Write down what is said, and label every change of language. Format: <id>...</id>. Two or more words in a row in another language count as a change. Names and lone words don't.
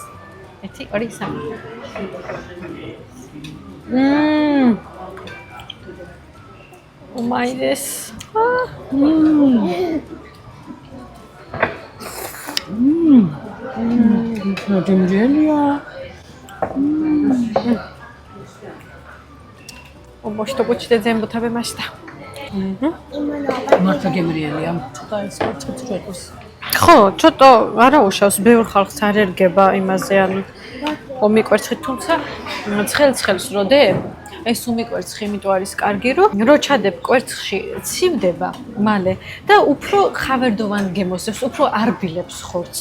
<ja>おりさん。うまいです。もう一口で全部食べました。</ja> <ka>მართლა გემრიელია. ხო, ცოტა არა უშავს, ბევრ ხალხს არ ერგება იმაზე, ანუ ომიკვერცხით, თუმცა ცხელ-ცხელს როდე ეს უმიკვერცხი იმიტომ არის კარგი, რომ რო ჩადებ კვერცხში ცივდება მალე და უფრო ხავერდოვან გემოსებს, უფრო არბილებს ხორცს.</ka>